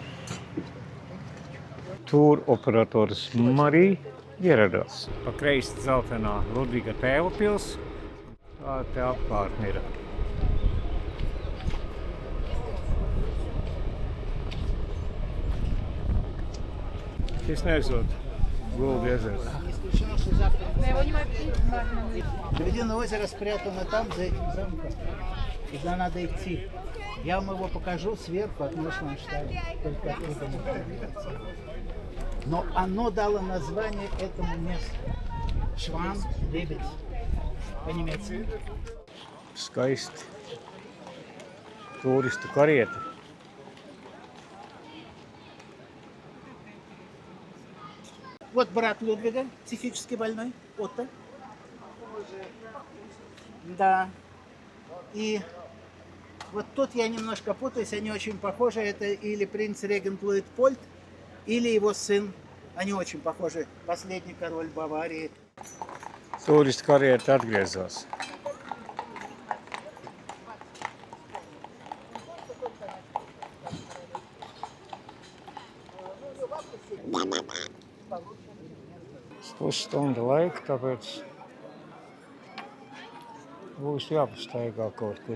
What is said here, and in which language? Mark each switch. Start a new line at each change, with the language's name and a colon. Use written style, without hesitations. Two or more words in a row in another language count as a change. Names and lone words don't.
Latvian: Tur operators Marija ieradās. Pa kreisi dzeltenā Ludviga tēva pils. Tā te apkārtni ir. Šis nezot. Guldi ezers.
Russian: Лебединое озеро спрятано там, за этим замком. Туда надо идти. Я вам его покажу сверху от Нойшландштайна. Только оттуда можно добираться. Но оно дало название этому месту. Шван, лебедь. По-немецки.
Latvian: Skaisti. Turistu karieti.
Russian: Вот брат Людвига, психически больной, Отто. Да. И вот тут я немножко путаюсь, они очень похожи. Это или принц регент Луитпольд, или его сын. Они очень похожи. Последний король Баварии.
Latvian: Turistu karieti atgriezās. Pusstunda laika, tāpēc būs jāpastaigā kaut kur.